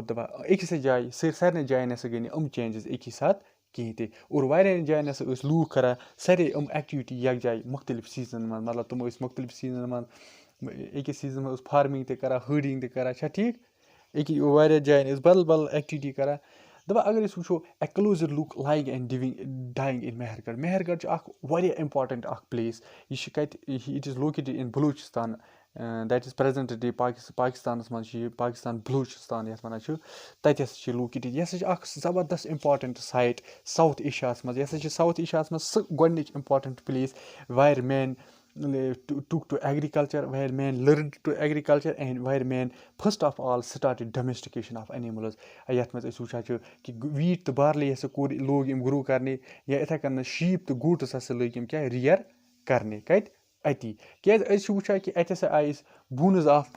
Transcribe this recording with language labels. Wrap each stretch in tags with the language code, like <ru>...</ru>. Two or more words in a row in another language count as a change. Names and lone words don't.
<ks>دَپان أکِسٕے جایہِ سارنٕے جایَن ہسا گٔے نہٕ یِم چینجِز اَکی ساتہٕ کِہیٖنۍ تہِ اور واریاہَن جایَن ہسا ٲسۍ لوٗکھ کران سارے یِم ایکٹِوِٹی یَکجاے مُختٔلِف سیٖزنَن منٛز مطلب تِم ٲسۍ مُختٔلِف سیٖزنَن منٛز أکِس سیٖزنَس منٛز اوس فارمِنٛگ تہِ کران ہٲرڈِنٛگ تہِ کران چھا ٹھیٖک واریاہ جایَن ٲسۍ بدل ایکٹِوِٹی کران دَپان اگر أسۍ وٕچھو</ks> <en>a closer look living and dying in Mehrgarh</en> <ks>چھُ اکھ واریاہ اِمپاٹَنٹ اکھ پٕلیس یہِ چھِ کَتہِ</ks> <en>it is located in Balochistan that is present day</en> <ks>پاکِستانَس منٛز چھِ یہِ پاکِستان بلوچِستان یَتھ وَنان چھِ تَتہِ ہسا چھِ لوکیٹِڈ یہِ ہسا چھِ اکھ زبردست</ks> <en>important site</en> <ks>ساوُتھ ایشیاہَس منٛز یہِ ہسا چھِ ساوُتھ ایشیاہَس منٛز سُہ گۄڈنِچ</ks> <en>important place where man took to agriculture where man learned to agriculture and where man first of all started domestication of animals</en> <ks>یَتھ منٛز أسۍ وٕچھان چھِ کہِ ویٖٹ تہٕ بارلی ہسا لوگ یِم گرو کَرنہِ یا یِتھَے کَنۍ شیٖپ تہٕ گوٗٹٕس ہسا لٔگۍ یِم رِیَر کَرنہِ کَتہِ اَتی کیٛازِ أسۍ چھِ وٕچھان کہِ اَتہِ ہسا آیہِ أسۍ</ks> <en>bones of</en>